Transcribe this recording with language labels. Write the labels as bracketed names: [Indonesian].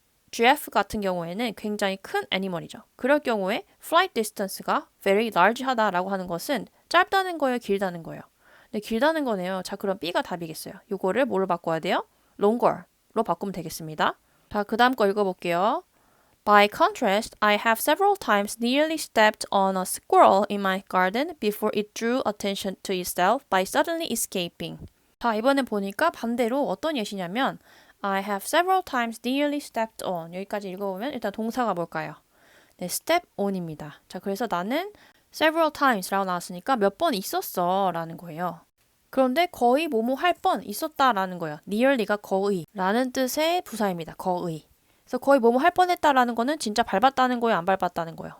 [Korean] giraffe 같은 경우에는 굉장히 큰 애니멀이죠. 그럴 경우에 flight distance가 very large 하다라고 하는 것은 짧다는 거예요? 길다는 거예요? 네, 길다는 거네요. 자, 그럼 B가 답이겠어요. 요거를 뭐로 바꿔야 돼요? longer로 바꾸면 되겠습니다. 자, 그 다음 거 읽어볼게요. [English] By contrast, I have several times nearly stepped on a squirrel in my garden before it drew attention to itself by suddenly escaping. [Korean] 자, 이번엔 보니까 반대로 어떤 예시냐면 [English] I have several times nearly stepped on. [Korean] 여기까지 읽어보면 일단 동사가 뭘까요? 네, step on입니다. 자, 그래서 나는 several times라고 나왔으니까 몇 번 있었어 라는 거예요. 그런데 거의 뭐뭐 할 뻔 있었다 라는 거예요. nearly가 거의 라는 뜻의 부사입니다. 거의. 그래서 거의 뭐뭐 할 뻔했다라는 거는 진짜 밟았다는 거예요? 안 밟았다는 거예요?